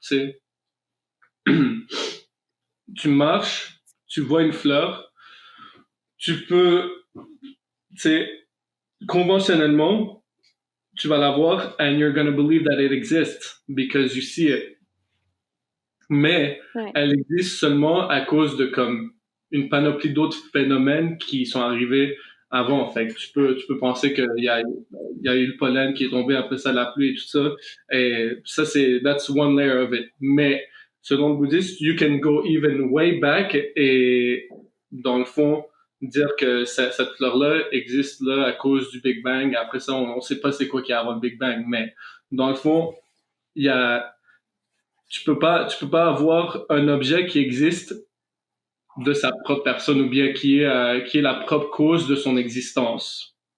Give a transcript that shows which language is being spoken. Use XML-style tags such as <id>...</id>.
<fr>Tu sais, tu marches, tu vois une fleur, tu peux, tu sais, conventionnellement, tu vas la voir</fr> <en>and you're gonna believe that it exists because you see it.</en> <fr>Mais Ouais. elle existe seulement à cause de comme une panoplie d'autres phénomènes qui sont arrivés avant. Fait que tu peux penser qu'il y a eu le pollen qui est tombé, après ça la pluie et tout ça. Et ça,</fr> <en>that's one layer of it.</en> <fr>Mais selon le bouddhisme,</fr> <en>you can go even way back</en> <fr>et dans le fond, dire que cette fleur-là existe là à cause du Big Bang. Après ça, on sait pas c'est quoi qui a avant le Big Bang. Mais dans le fond, il y a tu peux pas avoir un objet qui existe de sa propre personne ou bien qui est la propre cause de son existence.</fr>